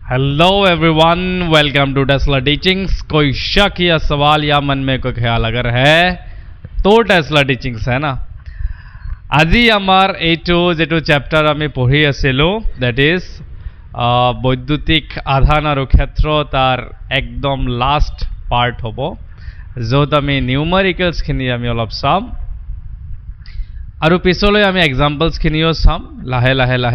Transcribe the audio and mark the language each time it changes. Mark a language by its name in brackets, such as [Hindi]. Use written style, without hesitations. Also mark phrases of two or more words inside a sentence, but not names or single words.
[English] hello everyone, welcome to [Hindi] टेस्ला टीचिंग्स। कोई शक या सवाल या मन में कोई ख्याल अगर है तो टेस्ला टीचिंग्स है ना। [Assamese] আজি আমাৰ এইটো যেটো চেপ্টাৰ আমি পঢ়ি আছিলোঁ [English] that is [Assamese] বৈদ্যুতিক আধান আৰু ক্ষেত্ৰ তাৰ একদম লাষ্ট পাৰ্ট হ'ব, য'ত আমি নিউমাৰিকেলছখিনি আমি অলপ চাম আৰু পিছলৈ আমি এক্সাম্পলছখিনিও চাম লাহে লাহে লাহে।